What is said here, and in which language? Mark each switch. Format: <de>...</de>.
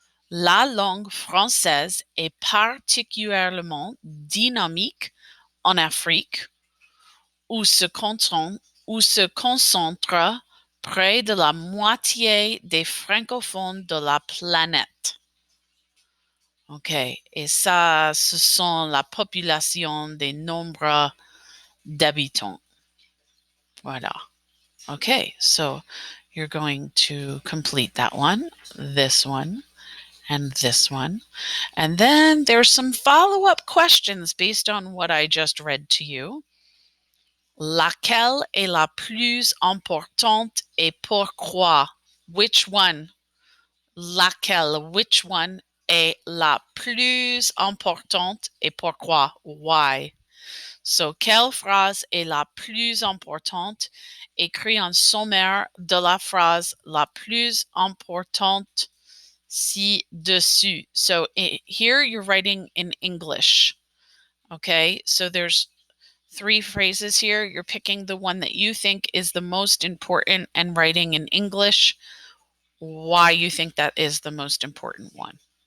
<fr>La langue française est particulièrement dynamique en Afrique, où se concentre près de la moitié des francophones de la planète. OK, et ça, ce sont la population des nombres d'habitants. Voilà.</fr> <en>Okay, so you're going to complete that one, and this one. And then there's some follow-up questions based on what I just read to you.</en> <fr>Laquelle est la plus importante et pourquoi?</fr> <en>Which one?</en> <fr>Laquelle,</fr> <en>which one</en> <fr>est la plus importante et pourquoi?</fr> <en>Why?</en> <fr>So, quelle phrase est la plus importante? Écrit en sommaire de la phrase la plus importante ci-dessus.</fr> <en>So, here you're writing in English. Okay, so there's 3 phrases here. You're picking the one that you think is the most important and writing in English why you think that is the most important one.</en>